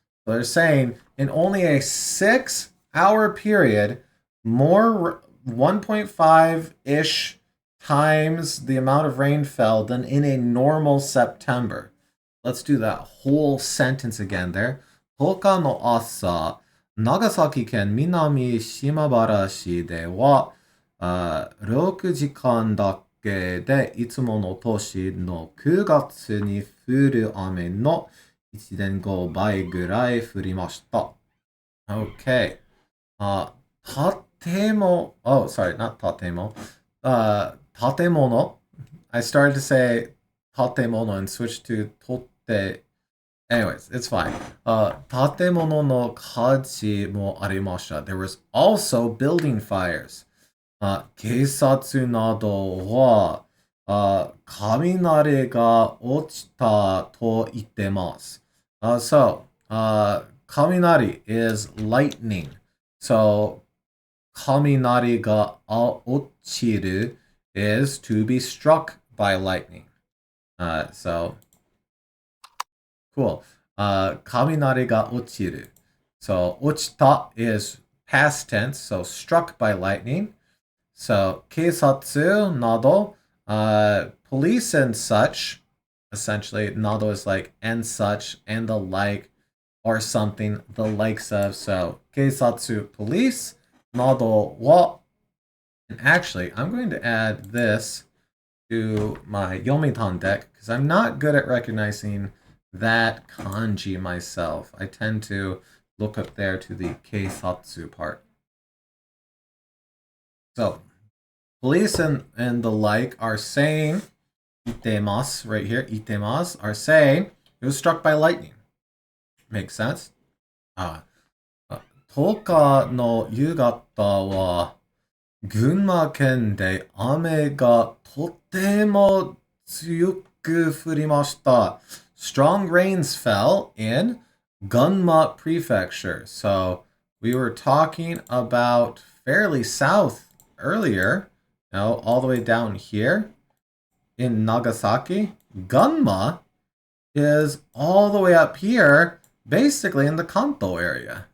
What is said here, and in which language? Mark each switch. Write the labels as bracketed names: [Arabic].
[English] So they're saying in only a 6 hour period, more 1.5-ish times the amount of rain fell than in a normal September. Let's do that whole sentence again there. [Japanese] 10日の朝、長崎県南島原市では、6時間だけでいつもの年の9月に降る雨の1.5倍ぐらい降りました。 [English] Okay. Oh, sorry, not tatemo. Tatemono. I started to say tatemono and switched to totte. Anyways, it's fine. [Japanese] Tatemono no kaji mo arimashita. [English] There was also building fires. [Japanese] 警察などは、雷が落ちたと言ってます。 [English] Kaminari is lightning. So, [Japanese] kaminari ga ochiru [English] is to be struck by lightning. So, cool. [Japanese] Kaminari ga ochiru. [English] So, ochita is past tense, so struck by lightning. So, keisatsu nado, police and such, essentially, nado is like and such, and the like, or something, the likes of. [Japanese] So, keisatsu, police, nado wa. [English] And actually, I'm going to add this to my Yomitan deck, because I'm not good at recognizing that kanji myself. I tend to look up there to the keisatsu part. So, police and the like are saying, itemas, right here, itemas, are saying it was struck by lightning. Makes sense? [Japanese] 10日の夕方は、群馬県で雨がとても強く降りました。 [English] Strong rains fell in Gunma Prefecture. So, we were talking about fairly south earlier, all the way down here in Nagasaki. Gunma is all the way up here, basically in the Kanto area.